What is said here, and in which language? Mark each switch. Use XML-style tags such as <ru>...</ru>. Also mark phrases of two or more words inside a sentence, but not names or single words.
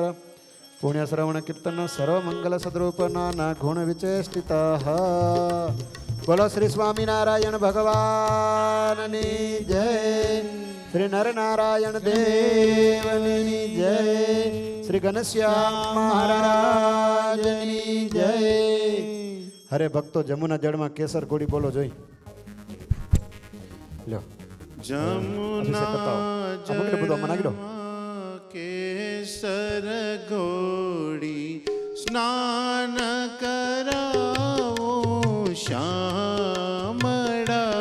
<sa>पुण्यश्रवण कीर्तन सर्वमंगल सद्रूप नाना गुण विचेष्टिता</sa> <gu>બોલો શ્રી સ્વામીનારાયણ ભગવાન જય શ્રી નરનારાયણ દેવની જય શ્રી ઘનશ્યામ મહારાજ જય હરે ભક્તો જમુના જળ માં કેસર ઘોળી બોલો જોઈ લો જમુના જળ કેસર ઘોળી સ્નાન કરાઓ શ્યામડા</gu>